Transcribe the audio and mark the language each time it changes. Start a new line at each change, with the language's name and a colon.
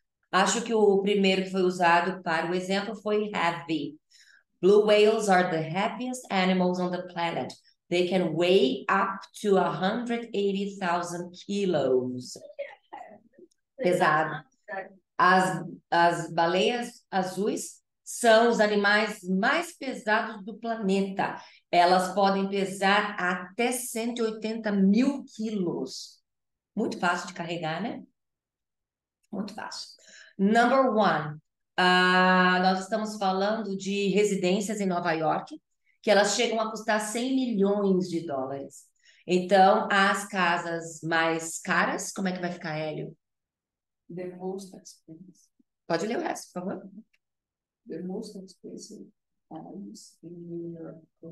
Portuguese: Acho que o primeiro que foi usado para o exemplo foi heavy.
English: Blue whales are the heaviest animals on the planet. They can weigh up to 180,000 kilos.
Portuguese: Pesado. As baleias azuis são os animais mais pesados do planeta. Elas podem pesar até 180 mil quilos. Muito fácil de carregar, né? Muito fácil.
English: Number 1.
Portuguese: Nós estamos falando de residências em Nova York, que elas chegam a custar 100 milhões de dólares. Então, as casas mais caras, como é que vai ficar, Hélio?
English: The most expensive.
Portuguese: Pode ler o resto, por favor.
English: The most expensive homes in New York.